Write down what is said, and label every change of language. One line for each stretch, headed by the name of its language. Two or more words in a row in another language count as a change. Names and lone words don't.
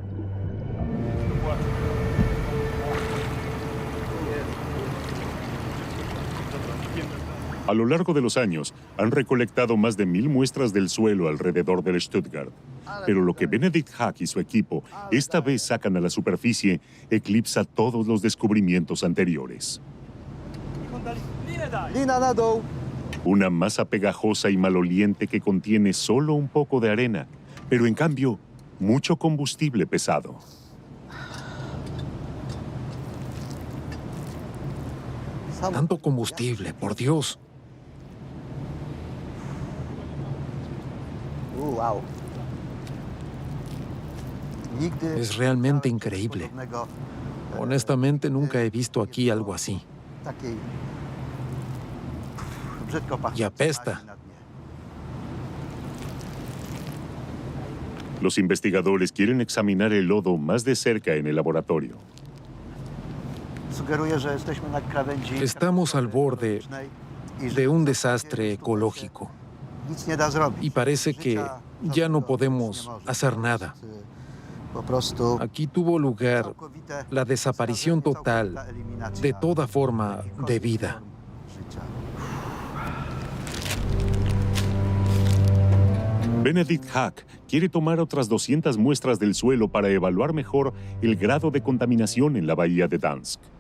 Spanish: A lo largo de los años, han recolectado más de 1000 muestras del suelo alrededor del Stuttgart. Pero lo que Benedict Hack y su equipo esta vez sacan a la superficie eclipsa todos los descubrimientos anteriores.
Polish: Lina na dół!
Spanish: Una masa pegajosa y maloliente que contiene solo un poco de arena, pero en cambio, mucho combustible pesado. Tanto combustible, por Dios. Wow.
Polish: Nigdy
Spanish: Es realmente
Polish: nie
Spanish: increíble.
Polish: widziałem czegoś podobnego,
Spanish: Honestamente, nunca he visto aquí algo así.
Polish: takiej brzydko
Spanish: Y
Polish: pachnącej
Spanish: apesta.
Polish: mazi na dnie.
Spanish: Los investigadores quieren examinar el lodo más de cerca en el laboratorio.
Polish: Sugeruję, że jesteśmy na krawędzi
Spanish: Estamos al borde
Polish: i że
Spanish: de un
Polish: to, co
Spanish: desastre
Polish: jest tu,
Spanish: ecológico.
Polish: Nic nie da zrobić.
Spanish: Y parece que
Polish: Życia
Spanish: ya no
Polish: żadnego
Spanish: podemos
Polish: nic nie może.
Spanish: hacer nada.
Polish: Po prostu
Spanish: Aquí tuvo lugar
Polish: całkowite
Spanish: la desaparición
Polish: skażenie,
Spanish: total
Polish: całkowita eliminacja
Spanish: de toda forma de
Polish: jakichkolwiek
Spanish: vida.
Polish: form życia.
Spanish: Benedict Hack quiere tomar otras 200 muestras del suelo para evaluar mejor el grado de contaminación en la bahía de Dansk.